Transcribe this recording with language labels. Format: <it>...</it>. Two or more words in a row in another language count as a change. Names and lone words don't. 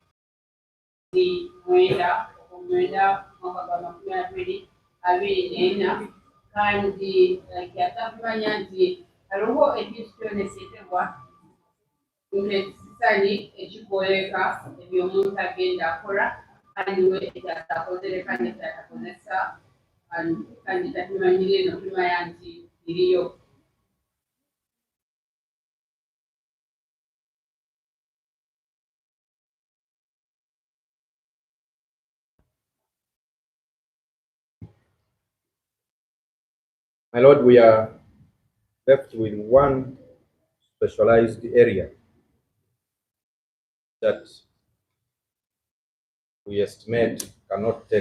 <nyo>mwenda mwaka gwa 2024 kandi kyatakumanya nti hariho ekintu kyona ekyetebwa nk'ekisani ekikwoleka ebyomuntu agenda akola kandi we ekyatakozere kandi ekyatakozesa kandi takimanyire nokimanya nti iriyo.</nyo> <en>My Lord, we are left with one specialized area that we estimate cannot take</en>